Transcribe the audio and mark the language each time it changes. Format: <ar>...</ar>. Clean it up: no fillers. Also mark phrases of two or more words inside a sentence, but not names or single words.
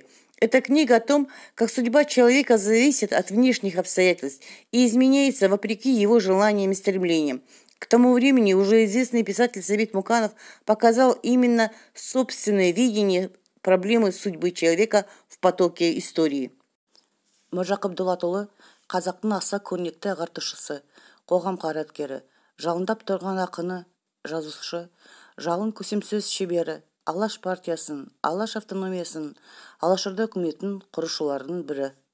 <ru>Это книга о том, как судьба человека зависит от внешних обстоятельств и изменяется вопреки его желаниям и стремлениям. К тому времени уже известный писатель Сабит Муканов показал именно собственное видение проблемы судьбы человека в потоке истории.</ru> <kk>Міржақып Дулатұлы қазақтың аса көрнекті ағартушысы, қоғам қайраткері, жалындап тұрған ақыны, жазушы, жалын көсемсөз шебері, Алаш партиясын, Алаш автономиясын, Алашорда үкіметін құрушылардың бірі.</kk>